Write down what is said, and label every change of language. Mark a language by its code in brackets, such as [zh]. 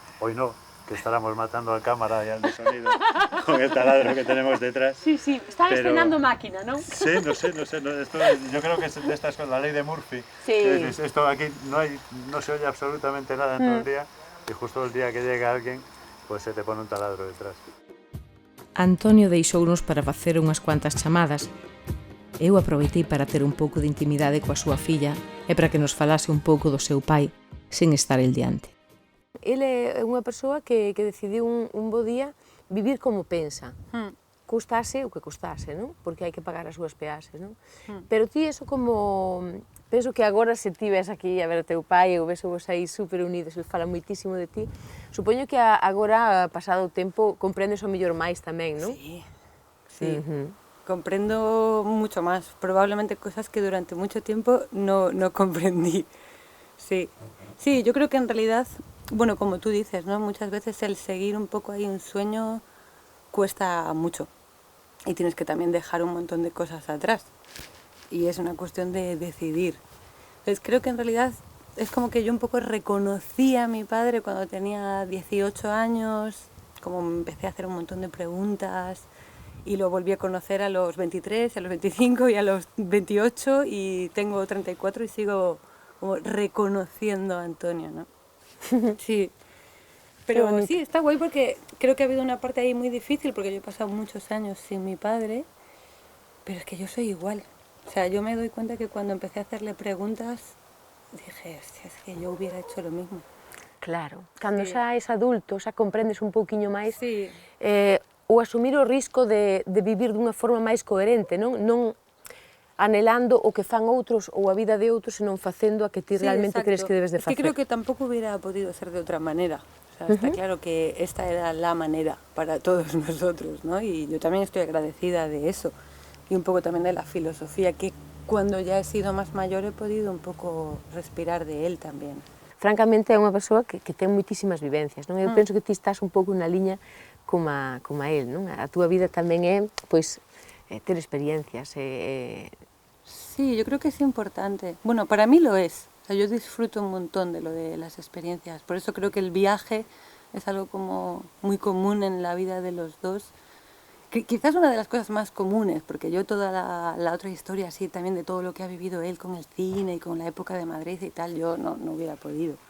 [es] Hoy no, que estaremos matando al cámara y al de sonido con el taladro que tenemos detrás. Sí, están estrenando máquina, ¿no? Sí, no sé. Esto, yo creo que esta es la ley de Murphy. Sí. Esto aquí no se oye absolutamente nada en todo el día y justo el día que llega alguien, pues se te pone un taladro detrás. [gl] Antonio deixounos para facer unhas cuantas chamadas, Eu aproveitei para ter un pouco de intimidade coa súa filla e para que nos falase un pouco do seu pai, sen estar el diante. Ele é unha persoa que decidiu un bo día vivir como pensa. Custase o que custase, non? Porque hai que pagar as súas peaxes, non? Pero ti eso como... Penso que agora se ti ves aquí a ver o teu pai e o ves vos aí super unidos, ele fala moitísimo de ti, supoño que agora, pasado o tempo, comprendes o mellor máis tamén, non? [es] Sí, sí. Comprendo mucho más, probablemente cosas que durante mucho tiempo no comprendí. Sí. Sí, yo creo que en realidad, bueno, como tú dices, ¿no? Muchas veces el seguir un poco ahí un sueño cuesta mucho y tienes que también dejar un montón de cosas atrás y es una cuestión de decidir. Entonces creo que en realidad es como que yo un poco reconocí a mi padre cuando tenía 18 años, como me empecé a hacer un montón de preguntas y lo volví a conocer a los 23, a los 25 y a los 28 y tengo 34 y sigo como reconociendo a Antonio, ¿no? Sí. Pero sí, está guay porque creo que ha habido una parte ahí muy difícil porque yo he pasado muchos años sin mi padre, pero es que yo soy igual. O sea, yo me doy cuenta que cuando empecé a hacerle preguntas dije, es que yo hubiera hecho lo mismo. [gl] Claro, cando xa és adulto, xa comprendes un pouquiño máis [es] Sí. [gl] O asumir o risco de vivir dunha forma máis coherente, non anhelando o que fan outros ou a vida de outros, senón facendo a que ti realmente crees que debes de facer. [es] Es que creo que tampoco hubiera podido ser de otra manera. O sea, está claro que esta era la manera para todos nosotros, ¿no? Y yo también estoy agradecida de eso. Y un poco también de la filosofía, que cuando ya he sido más mayor he podido un poco respirar de él también. [gl] Francamente é unha persoa que ten moitísimas vivencias, non? Eu penso que ti estás un pouco na liña como a él, non? A túa vida tamén é, pois, ter experiencias. [es] Sí, yo creo que es importante. Bueno, para mí lo es. O sea, yo disfruto un montón de lo de las experiencias. Por eso creo que el viaje es algo como muy común en la vida de los dos. Quizás una de las cosas más comunes, porque yo toda la otra historia así también de todo lo que ha vivido él con el cine y con la época de Madrid y tal, yo no hubiera podido.